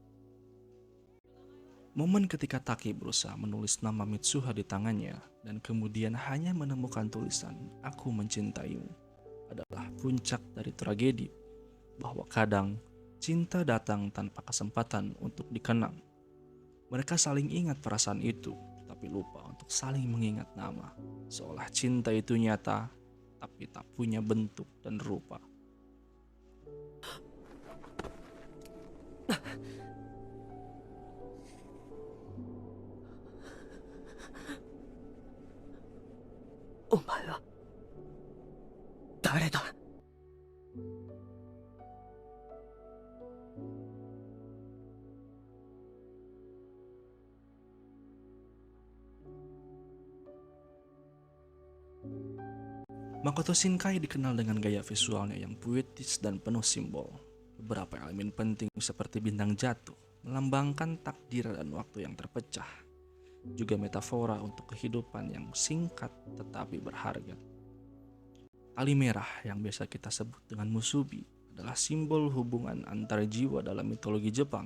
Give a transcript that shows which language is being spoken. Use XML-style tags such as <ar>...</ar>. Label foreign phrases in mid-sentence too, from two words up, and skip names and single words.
<id>Momen ketika Taki berusaha menulis nama Mitsuha di tangannya dan kemudian hanya menemukan tulisan "Aku mencintaimu" adalah puncak dari tragedi bahwa kadang cinta datang tanpa kesempatan untuk dikenang. Mereka saling ingat perasaan itu, tapi lupa untuk saling mengingat nama, seolah cinta itu nyata tapi tak punya bentuk dan rupa.</id> <ja>お前は誰だ。</ja> <id>Makoto Shinkai dikenal dengan gaya visualnya yang puitis dan penuh simbol. Beberapa elemen penting seperti bintang jatuh melambangkan takdir dan waktu yang terpecah. Juga metafora untuk kehidupan yang singkat tetapi berharga. Tali merah yang biasa kita sebut dengan musubi adalah simbol hubungan antar jiwa dalam mitologi Jepang.</id>